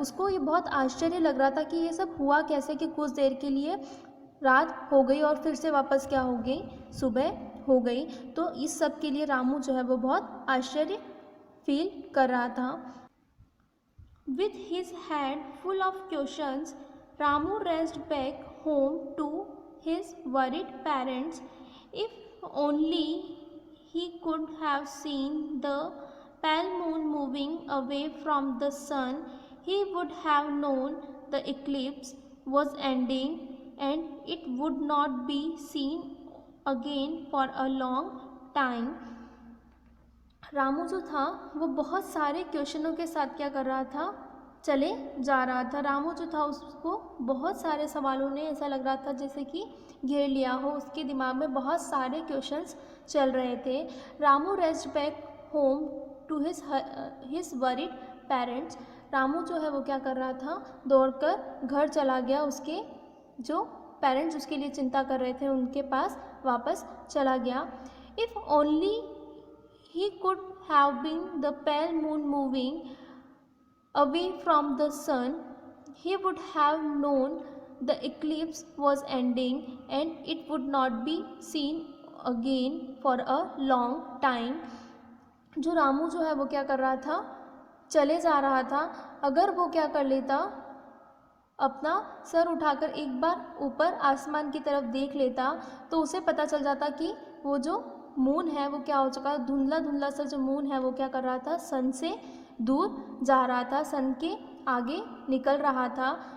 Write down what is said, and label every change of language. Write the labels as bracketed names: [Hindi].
[Hindi] उसको ये बहुत आश्चर्य लग रहा था कि ये सब हुआ कैसे, कि कुछ देर के लिए रात हो गई और फिर से वापस क्या हो गई, सुबह हो गई. तो इस सब के लिए रामू जो है वो बहुत आश्चर्य फील कर रहा था. [English] With his head full of questions, Ramu raced back home to his worried parents. If only he could have seen the pale moon moving away from the sun, he would have known the eclipse was ending and it would not be seen again for a long time. [Hindi] Ramu जो था वो बहुत सारे क्वेश्चनों के साथ क्या कर रहा था, चले जा रहा था. रामू जो था उसको बहुत सारे सवालों ने ऐसा लग रहा था जैसे कि घेर लिया हो, उसके दिमाग में बहुत सारे क्वेश्चंस चल रहे थे. [English] Ramu raced back home to his worried parents. [Hindi] Ramu जो है वो क्या कर रहा था, दौड़कर घर चला गया, उसके जो पेरेंट्स उसके लिए चिंता कर रहे थे उनके पास वापस चला गया. [English] If only he could have been the pale moon moving away from the sun, he would have known the eclipse was ending and it would not be seen again for a long time. [Hindi] जो रामू जो है वो क्या कर रहा था, चले जा रहा था, अगर वो क्या कर लेता, अपना सर उठाकर एक बार ऊपर आसमान की तरफ देख लेता, तो उसे पता चल जाता कि वो जो मून है वो क्या हो चुका, धुंधला धुंधला सा जो मून है वो क्या कर रहा था, सन से दूर जा रहा था, सन के आगे निकल रहा था।